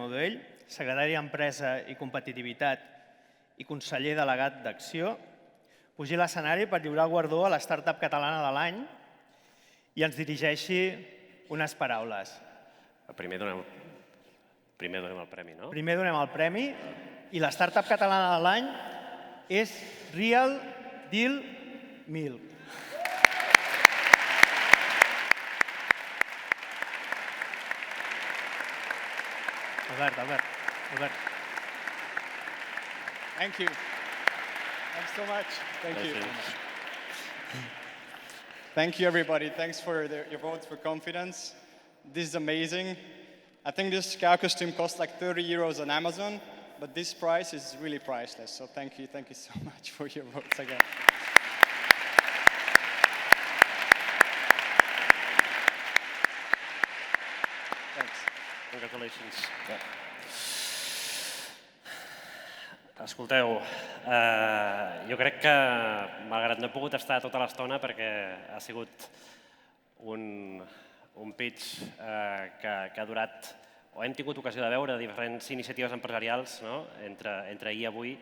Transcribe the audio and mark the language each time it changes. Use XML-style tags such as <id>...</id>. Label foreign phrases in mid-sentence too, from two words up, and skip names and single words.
<ca>Modell, secretari d'Empresa i Competitivitat i conseller delegat d'Acció, pugi a l'escenari per lliurar el guardó a la startup catalana de l'any i ens dirigeixi unes paraules. Primer donem el premi, no? Primer donem el premi i la startup catalana de l'any és Real Deal Milk. Albert.</ca> <en>Thank you. Thanks so much. Thank you. Thank you, everybody. Thanks for your votes for confidence. This is amazing. I think this cow costume costs like 30 euros on Amazon, but this price is really priceless. So thank you so much for your votes again. Congratulations.</en> <ca>Escolteu, jo crec que, malgrat no he pogut estar tota l'estona perquè ha sigut un pitch que ha durat, o hem tingut ocasió de veure diferents iniciatives empresarials entre ahir i avui.</ca>